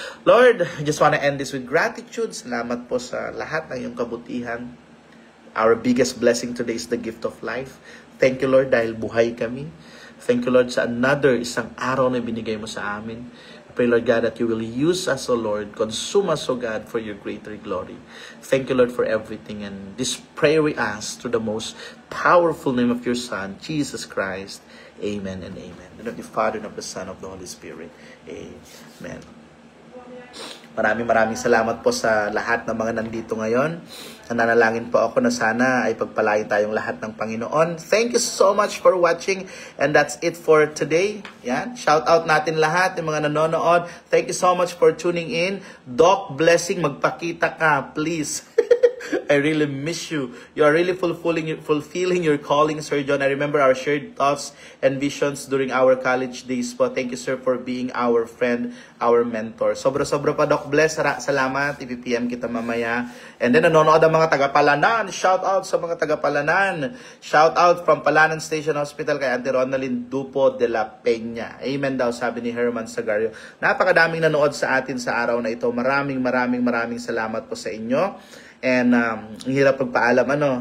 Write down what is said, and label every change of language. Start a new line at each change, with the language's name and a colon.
English: Lord, I just want to end this with gratitude.
Filipino: Salamat po sa lahat ng iyong kabutihan.
English: Our biggest blessing today is the gift of life. Thank you, Lord,
Filipino: dahil buhay kami.
English: Thank you, Lord,
Filipino: sa another isang araw na binigay mo sa amin.
English: Pray, Lord God, that you will use us, O Lord. Consume us, O God, for your greater glory. Thank you, Lord, for everything. And this prayer we ask through the most powerful name of your Son, Jesus Christ. Amen and amen. In the name of the Father, and of the Son, and of the Holy Spirit. Amen.
Filipino: Maraming salamat po sa lahat ng mga nandito ngayon. Nananalangin po ako na sana ay pagpalain tayong lahat ng Panginoon.
English: Thank you so much for watching. And that's it for today. Yan.
Filipino: Shout out natin lahat ng mga nanonood.
English: Thank you so much for tuning in. Doc Blessing,
Filipino: magpakita ka,
English: please. I really miss you. You are really fulfilling your calling, Sir John. I remember our shared thoughts and visions during our college days po. Thank you, sir, for being our friend, our mentor.
Filipino: Sobra-sobra pa, Doc Bless. Salamat. I-PM kita mamaya.
English: And then,
Filipino: nanonood ang mga taga-Palanan. Shout out sa mga taga-Palanan.
English: Shout out from Palanan Station Hospital kay Auntie Ronaldin Dupo de la Peña.
Filipino: Amen daw, sabi ni Herman Sagario. Napakadaming nanood sa atin sa araw na ito. Maraming salamat po sa inyo. And ang hirap pagpaalam, ano.